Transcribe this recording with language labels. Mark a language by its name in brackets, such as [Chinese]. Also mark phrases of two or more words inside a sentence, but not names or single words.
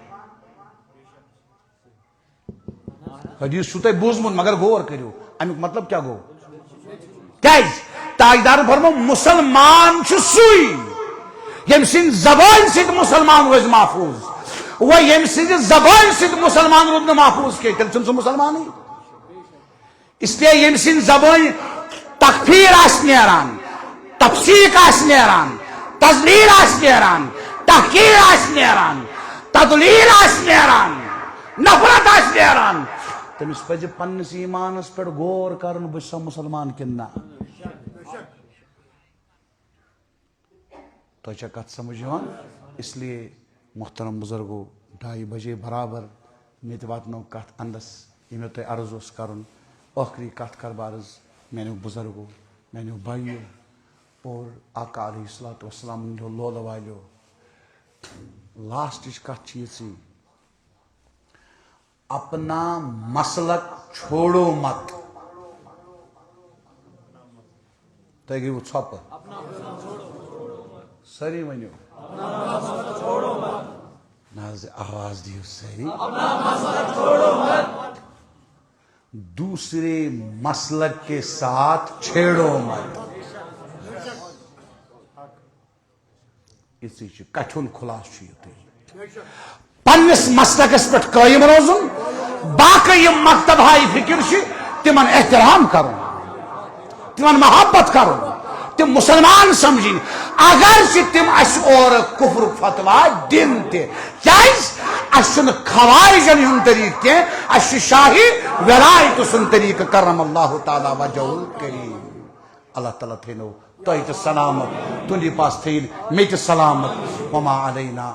[Kashmiri] حدیث چھُو تۄہہِ بوٗزمُت مگر غور کٔرِو، امیُک مطلب کیٛاہ گوٚو؟ کیٛازِ تاجدارن فرمو مسلمان چھُ سُے ییٚمہِ سٕنٛدِ زبانہِ سۭتۍ مسلمان روزِ محفوظ. وۄنۍ ییٚمہِ سٕنٛدِ زبانہِ سۭتۍ مسلمان روٗد نہٕ محفوظ کینٛہہ تیٚلہِ چھُنہٕ سُہ مسلمانٕے. [Urdu] اس لیے [Kashmiri] ییٚمہِ سٕنٛدِ زبانہِ تکفیٖر آسہِ نیران، تفسیٖق آسہِ نیران، تضلیٖل آسہِ نیران، تحقیٖر آسہِ نیران، تدلیٖل آسہِ نیران، نفرت آسہِ نیران، تٔمِس پزِ پننِس ایٖمانس پٮ۪ٹھ غور کرُن بہٕ چھُسا مسلمان کِنہٕ نہ. تۄہہِ چھا کتھ سمجھ یِوان؟ [Urdu] اس لیے [Kashmiri] محترم بزرگو 2:30 بجے برابر مےٚ تہِ واتنو کتھ انٛدس یہِ مےٚ تۄہہِ عرض اوس کرُن. ٲخری کتھ کر بارز میانیو بزرگو، میانیو بھائیو اور آقا [Arabic] علیہ الصلوۃ والسلام [Kashmiri] ہٕنٛدیو لولہٕ والیو. لاسٹٕچ کتھ چھِ یِژٕے، [Urdu] اپنا مسلک چھوڑو مت. [Kashmiri] تۄہہِ گٔیوٕ ژھۄپہٕ؟ سٲری ؤنِو نہ حظ، آواز دِیِو سٲری. [Urdu] دوسرے مسلک کے ساتھ چھیڑو مت. [Kashmiri] اسی کٹھ ہُنٛد خُلاصہٕ چھُ یُتُے. پننس مسلکس پہ قائم روزن، باقی یم مکتب ہائی فکر تمن احترام کرن، تمن محبت کرن، تم مسلمان سمجھن. اگر تم اس اور کفر فتوا دن تہ خوارجن ہند طریقہ کی اس شاہی ولایت سن طریقہ [Arabic] کرم اللہ تعالی وجہ الکریم. [Kashmiri] اللہ تعالیٰ تھینو تہ سلامت، تہندی پاس تھین مے تہ سلامت. [Arabic] وما علینا